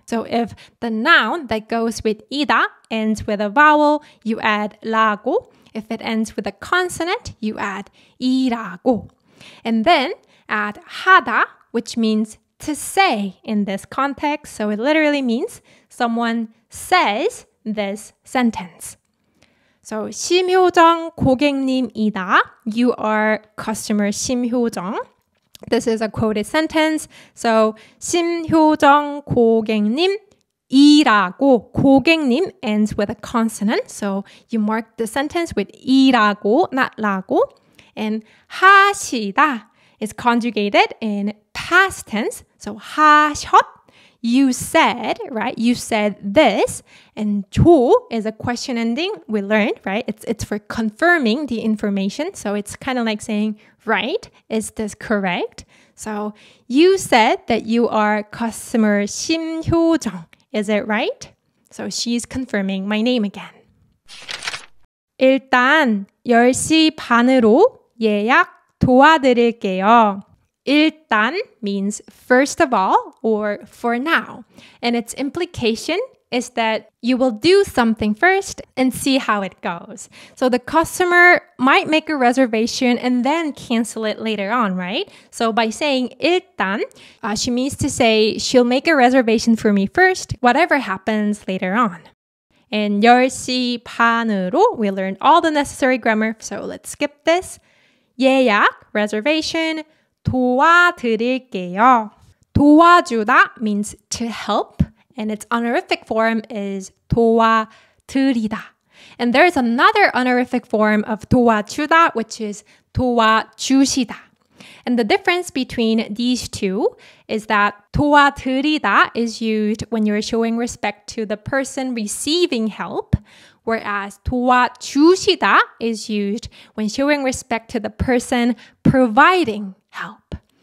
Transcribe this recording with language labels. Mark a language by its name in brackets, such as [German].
[English] So if the noun that goes with 이다 ends with a vowel, you add 라고. If it ends with a consonant, you add 이라고. And then add 하다, which means to say in this context. So it literally means someone says this sentence. [Korean] So 심효정 고객님이다. [English] You are customer 심효정. This is a quoted sentence. So [Korean] 심효정 고객님 이라고, [English] 고객님 ends with a consonant. So you mark the sentence with 이라고, not 라고. And 하시다 is conjugated in past tense. So 하셨, you said, right? You said this. And 조 is a question ending. We learned, right? It's for confirming the information. So it's kind of like saying, right? Is this correct? So you said that you are customer 심효정. Is it right? So she's confirming my name again. [Korean] 일단 10시 반으로 예약 도와드릴게요. [English] 일단 means first of all or for now. And its implication is that you will do something first and see how it goes. So the customer might make a reservation and then cancel it later on, right? So by saying 일단, she means to say she'll make a reservation for me first, whatever happens later on. And [Korean] 10시 반으로, [English] we learned all the necessary grammar, so let's skip this. [Korean] 예약, reservation, 도와드릴게요. [English] 도와주다 means to help, and its honorific form is 도와드리다. And there's another honorific form of 도와주다, which is 도와주시다. And the difference between these two is that 도와드리다 is used when you're showing respect to the person receiving help, whereas 도와주시다 is used when showing respect to the person providing help.